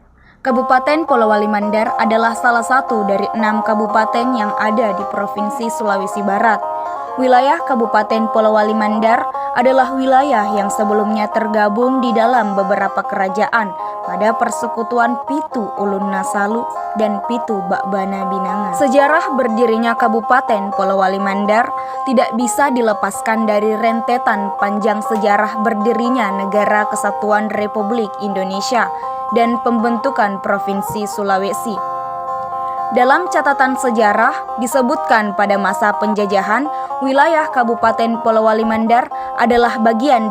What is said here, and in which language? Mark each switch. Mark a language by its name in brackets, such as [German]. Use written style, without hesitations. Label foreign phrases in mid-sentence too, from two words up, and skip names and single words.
[Indonesian] Kabupaten Polowali Mandar adalah salah satu dari 6 kabupaten yang ada di Provinsi Sulawesi Barat. Wilayah Kabupaten Polowali Mandar adalah wilayah yang sebelumnya tergabung di dalam beberapa kerajaan pada persekutuan Pitu Ulun Nasalu dan Pitu Bakbana Binangan. Sejarah berdirinya Kabupaten Polowali Mandar tidak bisa dilepaskan dari rentetan panjang sejarah berdirinya Negara Kesatuan Republik Indonesia dan pembentukan Provinsi Sulawesi. Dalam catatan sejarah disebutkan pada masa penjajahan, wilayah Kabupaten Polowali Mandar adalah bagian